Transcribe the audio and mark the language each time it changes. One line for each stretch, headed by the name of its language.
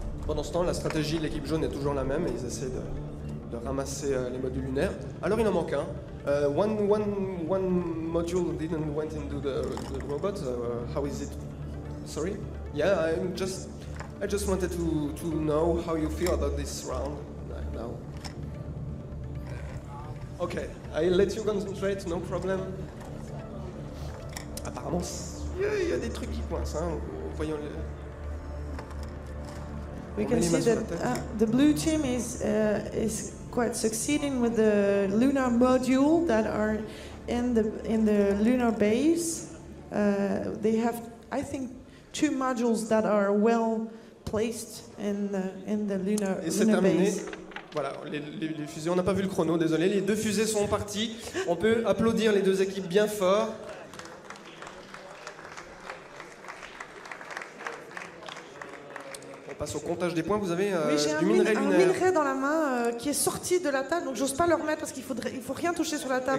French: Pendant ce temps, la stratégie de l'équipe jaune est toujours la même et ils essaient de ramasser les modules lunaires. Alors il en manque un.
English: One module didn't went into the robot. How is it? Sorry? Yeah, I just wanted to know how you feel about this round right now. Okay, I'll let you concentrate, no problem.
French: Apparemment, il y a des trucs qui coincent, hein. Voyons les...
English: We can see that the blue team is quite succeeding with the lunar module that are in the lunar base. They have, I think, 2 modules that are well placed in the lunar base.
French: Voilà, les fusées, on n'a pas vu le chrono, désolé. Les 2 fusées sont parties. On peut applaudir les 2 équipes bien fort. On passe au comptage des points. Vous avez du minerai lunaire. Un minerai dans la main qui est sorti de la table, donc j'ose pas le remettre parce qu'il faut rien toucher sur la table.